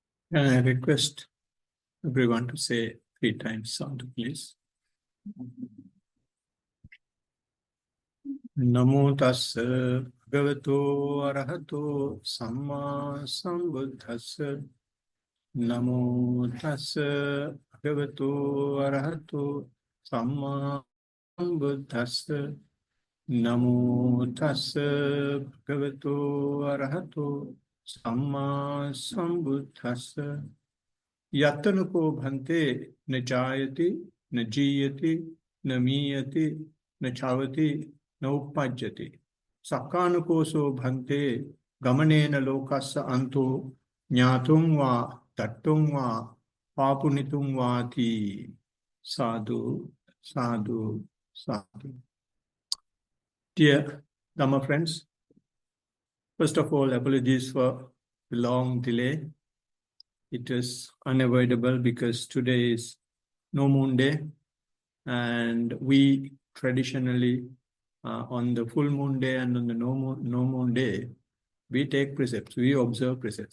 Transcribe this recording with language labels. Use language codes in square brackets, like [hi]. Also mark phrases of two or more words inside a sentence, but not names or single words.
[en] Can I request everyone to say 3 times sound, please? [pi] Namo tassa bhagavato arahato samma sambuddhassa. Namo tassa bhagavato arahato samma sambuddhassa. Namo tassa bhagavato arahato samma sambuddhassa. Yatanako bhante na jayati, na jiyati, na miyati, na chavati, na uppajjati. Sakkanukoso bhante gamanena lokassa anto jnatum va tattum va papunitum vati. Sadhu, sadhu, sadhu. [en] Dear Dhamma friends, first of all, apologies for the long delay. It is unavoidable because today is no moon day, and we traditionally on the full moon day and on the no moon day, we take precepts, we observe precepts.